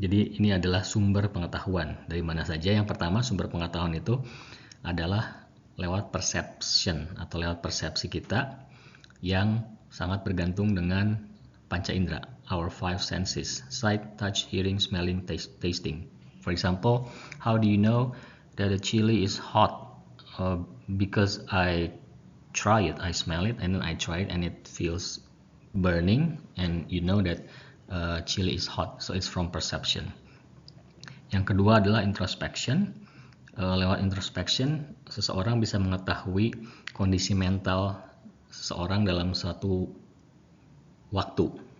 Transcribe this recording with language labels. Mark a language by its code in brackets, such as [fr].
[id] Jadi ini adalah sumber pengetahuan. Dari mana saja? Yang pertama, sumber pengetahuan itu adalah lewat perception atau lewat persepsi kita yang sangat bergantung dengan panca indera, [en] our 5 senses: sight, touch, hearing, smelling, tasting. For example, how do you know that the chili is hot? Because I try it, I smell it, and then I try it and it feels burning, and you know that chili is hot. So it's from perception. [id] Yang kedua adalah introspection. Lewat introspection, seseorang bisa mengetahui kondisi mental seseorang dalam suatu waktu.